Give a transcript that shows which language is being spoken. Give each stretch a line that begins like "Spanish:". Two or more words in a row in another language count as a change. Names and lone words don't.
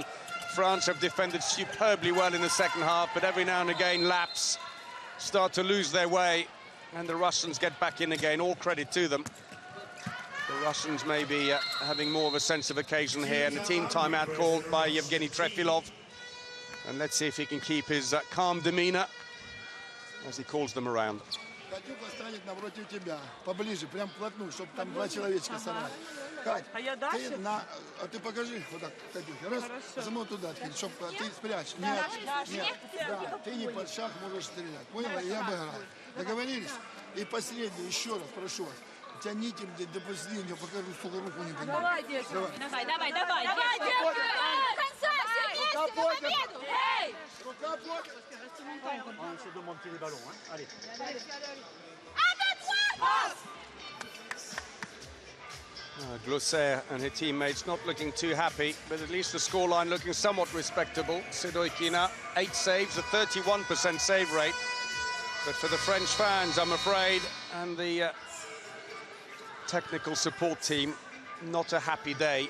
English: France have defended superbly well in the second half, but every now and again lapse, start to lose their way, and the Russians get back in again. All credit to them. The Russians may be having more of a sense of occasion here, and the team timeout called by Yevgeny Trefilov. And let's see if he can keep his calm demeanor as he calls them around.
Russian: Катюха станет напротив тебя, поближе, прям вплотную, чтобы там два человечка собрать. Кать, А я дальше? ты покажи вот так, Катюхе, раз, саму туда, чтобы ты спрячь. Нет, да, ты не под шаг можешь стрелять, поняла? Я обыграл. Договорились? И последний, еще раз прошу вас. Тяните до последнего, пока сука руку не поднимет. Давай, девочка. Давай, девочка! Конца, все вместе, на победу! Эй! Рука поднята.
French: On essaie de monter les ballons. Hein. Allez.
English: Glosser and her teammates not looking too happy, but at least the scoreline looking somewhat respectable. Sidoikina, 8 saves, a 31% save rate. But for the French fans, I'm afraid, and the technical support team, not a happy day.